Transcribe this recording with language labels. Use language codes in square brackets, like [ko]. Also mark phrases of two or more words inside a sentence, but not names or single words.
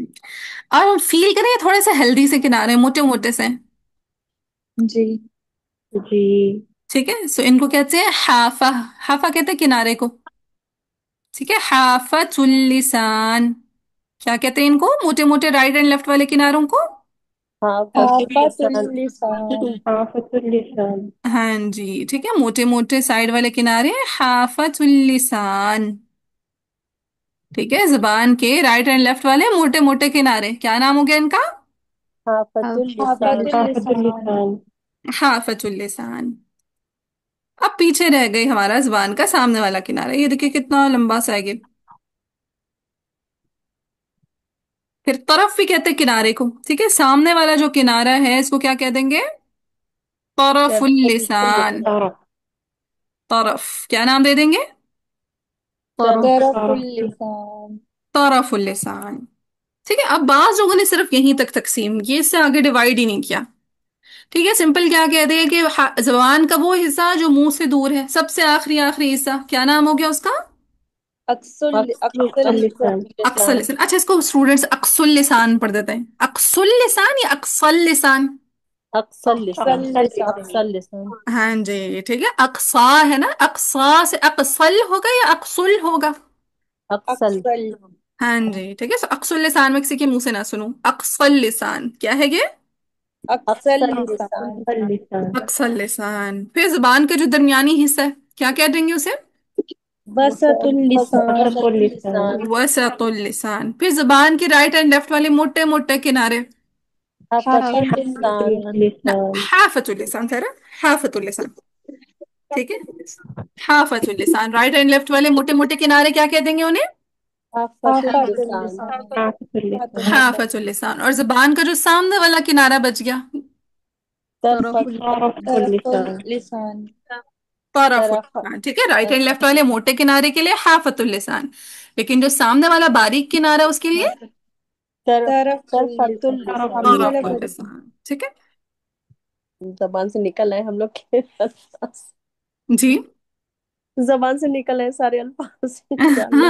[hi] और हम फील करें थोड़े से हेल्दी से किनारे, मोटे मोटे से। जी। जी। ठीक है, सो इनको कहते हैं हाफा। हाफा कहते हैं किनारे को। ठीक है, [ar] حافة اللسان. [hi] क्या कहते हैं इनको, मोटे मोटे [en] right and left [hi] वाले किनारों को। [ar] हाँ, فتل حافة لسان. لسان. हाँ, فتل اللسان. [hi] हाँ जी, ठीक है, मोटे मोटे साइड वाले किनारे [ar] حافة اللسان. [hi] ठीक है, जुबान के [en] right and left [hi] वाले मोटे मोटे किनारे, क्या नाम हो गया इनका। [ar] हाँ, فتل اللسان. حافة اللسان. حافة اللسان. [hi] अब पीछे रह गई हमारा जुबान का सामने वाला किनारा, ये देखिए कितना लंबा सा है ये। फिर तरफ भी कहते हैं किनारे को। ठीक है, सामने वाला जो किनारा है इसको क्या कह देंगे, [ar] طرف اللسان. [hi] तरफ, क्या नाम दे देंगे, [ar] طرف اللسان. طرف اللسان. [hi] ठीक है, अब बाज लोगों ने सिर्फ यहीं तक तकसीम की, इससे आगे डिवाइड ही नहीं किया। ठीक है, सिंपल क्या कहते हैं कि जबान का वो हिस्सा जो मुंह से दूर है, सबसे आखिरी आखिरी हिस्सा, क्या नाम हो गया उसका, [ar] أقصى أقصى لسان. أقصى اللسان. अच्छा, इसको स्टूडेंट्स أقصى اللسان पढ़ देते हैं, أقصى اللسان يا أقصى اللسان. أقصى أقصى لسان. لسان. أقصى اللسان. [hi] हाँ जी, ठीक है, अक्सा है ना, अक्सा से अक्सल होगा या अक्सुल होगा। [ar] أقصى. أقصى. [hi] हाँ जी, ठीक है, सो [ar] أقصى اللسان [hi] में किसी के मुंह से ना सुनो, [ar] أقصى اللسان [hi] क्या है ये, [ar] أقصى أقصى لسان. لسان. أقصى اللسان. [hi] फिर जुबान का जो दरमियानी हिस्सा है, क्या कह देंगे उसे, [ar] وسط اللسان. وسط اللسان. وسط اللسان. [hi] फिर जुबान के [en] right and left [hi] वाले मोटे मोटे किनारे, [ar] حافة حافة لسان. [hi] ना, [ar] لسان. حافة اللسان सर, حافة اللسان. [hi] ठीक है, [ar] حافة اللسان, [en] right and left [hi] वाले मोटे मोटे किनारे क्या कह देंगे उन्हें, [ar] حافة حافة لسان. لسان. حافة حافة لسان. لسان. حافة اللسان. [hi] और जुबान का जो सामने वाला किनारा बच गया, [ar] طرف طرف لسان. لسان. طرف طرف. لسان. [hi] ठीक है, [en] right and left [hi] वाले मोटे किनारे के लिए [ar] حافة اللسان, [hi] लेकिन जो सामने वाला बारीक किनारा है उसके लिए [ar] طرف. طرف طرفة لسان. لسان. [hi] सामने वाला [ar] طرف [hi] बड़ी। लिसान। ठीक है जबान से निकल आए हम लोग के अल्फाज। जी। जबान से निकल आए सारे अल्फाज इंशाल्लाह।